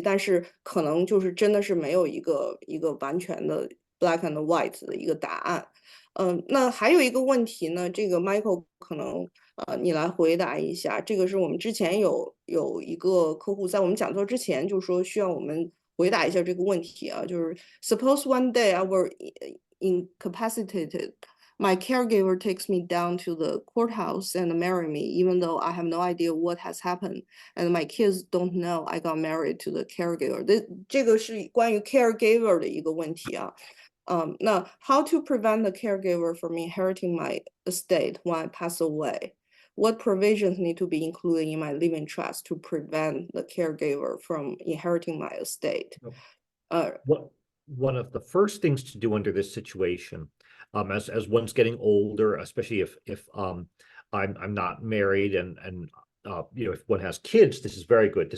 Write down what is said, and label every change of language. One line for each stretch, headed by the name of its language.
Chinese: 但是可能就是真的是没有一个完全的
English: black and white
Chinese: 的一个答案。那还有一个问题呢，这个 Michael 可能你来回答一下。这个是我们之前有一个客户在我们讲座之前就说需要我们回答一下这个问题啊，就是
English: suppose one day I were incapacitated. My caregiver takes me down to the courthouse and marry me, even though I have no idea what has happened, and my kids don't know I got married to the caregiver.
Chinese: 这个是关于 caregiver 的一个问题啊。
English: 那 how to prevent the caregiver from inheriting my estate when I pass away? What provisions need to be included in my living trust to prevent the caregiver from inheriting my estate? What one of the first things to do under this situation, as one's getting older, especially if I'm not married and if one has kids, this is very good.